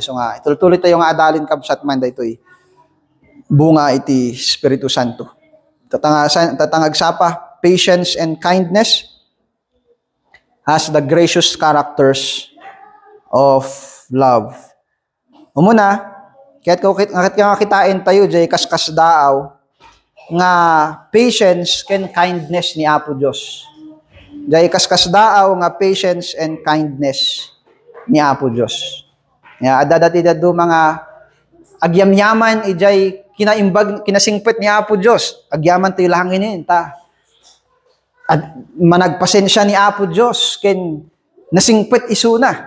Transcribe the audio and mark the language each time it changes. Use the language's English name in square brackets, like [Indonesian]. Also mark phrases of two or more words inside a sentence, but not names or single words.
[Iloko] So nga itultuloy tayo nga adalin kabsat man daytoy bunga iti Espiritu Santo. Tatangag sapa, [English] patience and kindness as the gracious characters of love. [Iloko] Umuna, kahit kitain tayo, jay kaskas daaw, nga patience ken kindness ni Apo Diyos. Jay kaskas daaw nga [English] patience and kindness [Iloko] ni Apo Diyos. Adadati dado mga agyamyaman, ijay kinasingpet ni Apo Diyos. Agyaman tayo lahanginin, ta. At managpasensya ni Apo Diyos, ken nasingpet isuna.